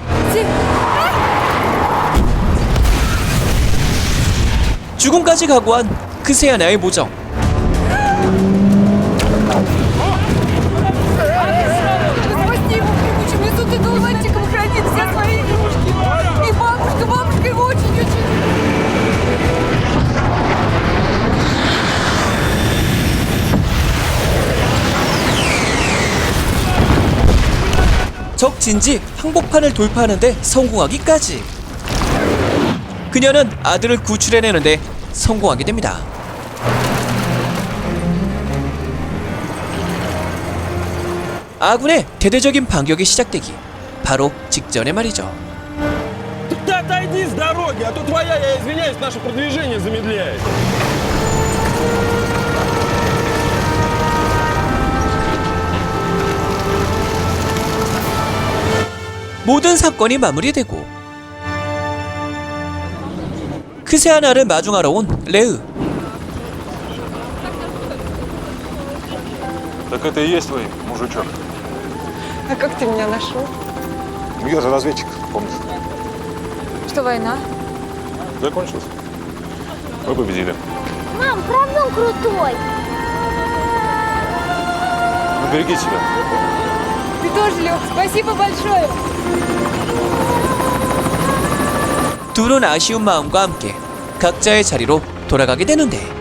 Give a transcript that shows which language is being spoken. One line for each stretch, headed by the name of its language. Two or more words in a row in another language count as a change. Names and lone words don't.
Korean: 죽음까지 각오한 크세아나의 모정.
Russian: Спасти его, прибучим лесу, ты дулатчиком хранит все свои игрушки. И бабушка его очень-очень...
Korean: 적 진지 항복판을 돌파하는데 성공하기까지. 그녀는 아들을 구출해내는데 성공하게 됩니다. 아군의 대대적인 반격이 시작되기 바로 직전에 말이죠.
Russian: Ты отойди с дороги, а то твоя, я извиняюсь, наше продвижение замедляет.
Korean: 모든 사건이 마무리되고 크세아나를 마중하러 온 레으.
Russian: Так это и есть твой мужичок. А как ты меня нашел? Я же разведчик, помнишь? Что, война? Закончилось. Мы победили. Мам, правда он крутой? Ну, береги себя. Ты тоже, Лёх, спасибо большое.
Korean: 둘은 아쉬운 마음과 함께 각자의 자리로 돌아가게 되는데,